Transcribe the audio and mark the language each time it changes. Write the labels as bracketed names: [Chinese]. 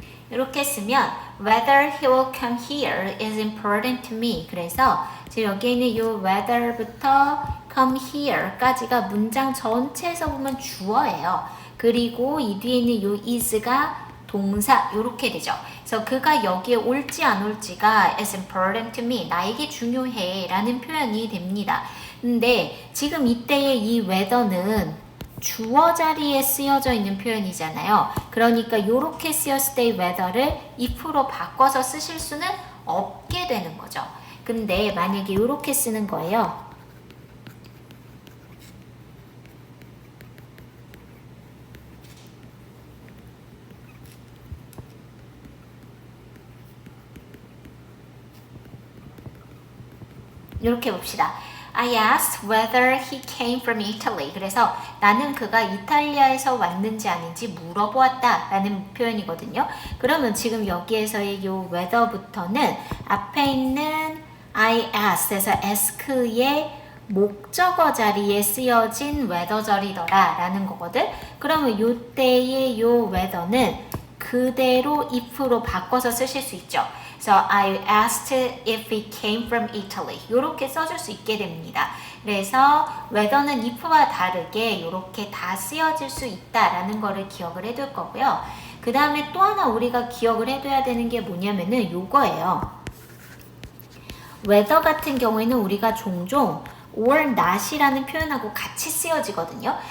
[Korean] 이렇게 쓰면 [English] whether he will come here is important to me. [Korean] 그래서 지금 여기에 있는 이 whether부터 [English] come here [Korean] 까지가 문장 전체에서 보면 주어예요. 그리고 이 뒤에 있는 이 is가 동사 이렇게 되죠. 그래서 그가 여기에 올지 안 올지가 [English] is important to me. [Korean] 나에게 중요해 라는 표현이 됩니다. 근데 지금 이때의 이 whether는 주어 자리에 쓰여져 있는 표현이잖아요. 그러니까 이렇게 쓰였을 때 whether를 if로 바꿔서 쓰실 수는 없게 되는 거죠. 근데 만약에 이렇게 쓰는 거예요. 이렇게 봅시다. [English] I asked whether he came from Italy. [Korean] 그래서 나는 그가 이탈리아에서 왔는지 아닌지 물어보았다 라는 표현이거든요. 그러면 지금 여기에서의 이 whether부터는 앞에 있는 [English] I ask [Korean] 에서 ask의 목적어 자리에 쓰여진 whether절이더라 라는 거거든. 그러면 이때의 이 whether는 그대로 if로 바꿔서 쓰실 수 있죠. [English] So I asked if he came from Italy. [Korean] 이렇게 써줄 수 있게 됩니다. 그래서 whether는 if와 다르게 이렇게 다 쓰여질 수 있다라는 거를 기억을 해둘 거고요. 그 다음에 또 하나 우리가 기억을 해둬야 되는 게 뭐냐면은 요거예요. whether 같은 경우에는 우리가 종종 [English] or not [Korean] 이라는 표현하고 같이 쓰여지거든요.